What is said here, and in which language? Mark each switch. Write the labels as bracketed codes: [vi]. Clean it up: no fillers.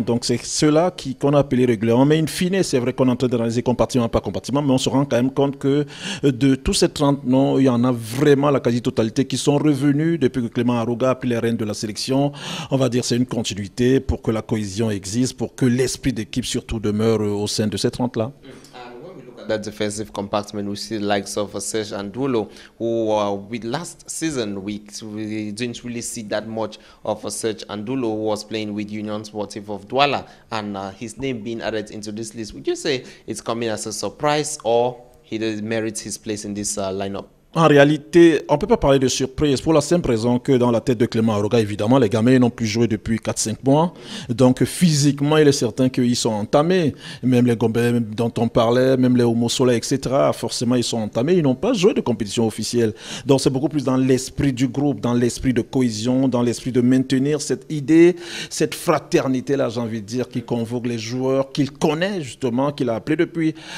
[fr] Donc, c'est ceux-là qu'on a appelés régulièrement. Mais in fine, c'est vrai qu'on est en train d'analyser compartiment par compartiment, mais on se rend quand même compte que de tous ces 30 noms, il y en a vraiment la quasi-totalité qui sont revenus depuis que Clément Arouga a pris les rênes de la sélection. On va dire c'est une continuité pour que la cohésion existe, pour que l'esprit d'équipe surtout demeure au sein de ces 30-là. [en] That defensive compartment, we see the likes of Serge Andulo, who with last season we didn't really see that much of Serge Andulo, who was playing with Union Sportive of Douala, and his name being added into this list. Would you say it's coming as a surprise, or he merits his place in this lineup? [fr] En réalité, on ne peut pas parler de surprise pour la simple raison que dans la tête de Clément Arouga, évidemment, les gamins n'ont plus joué depuis 4-5 mois. Donc, physiquement, il est certain qu'ils sont entamés. Même les Gombe dont on parlait, même les Homo Soleil, etc., forcément, ils sont entamés. Ils n'ont pas joué de compétition officielle. Donc, c'est beaucoup plus dans l'esprit du groupe, dans l'esprit de cohésion, dans l'esprit de maintenir cette idée, cette fraternité-là, j'ai envie de dire, qui convoque les joueurs, qu'il connaît justement, qu'il a appelé depuis.